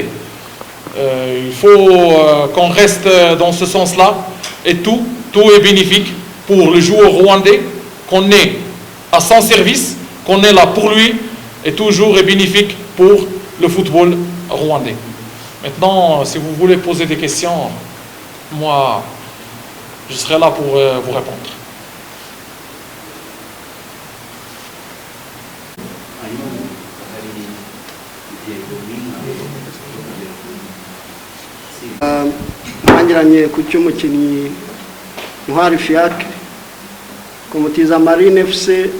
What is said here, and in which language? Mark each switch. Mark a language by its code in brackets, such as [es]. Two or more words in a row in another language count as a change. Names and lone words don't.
[fr] Il faut qu'on reste dans ce sens-là, et tout est bénéfique pour le joueur rwandais, qu'on est à son service, qu'on est là pour lui, et toujours est bénéfique pour le football rwandais. Maintenant, si vous voulez poser des questions, moi, je serai là pour vous répondre. [rw] Mwangiranye ku cy'umukinnyi Ntwari Fiacre kumutiza Marine FC,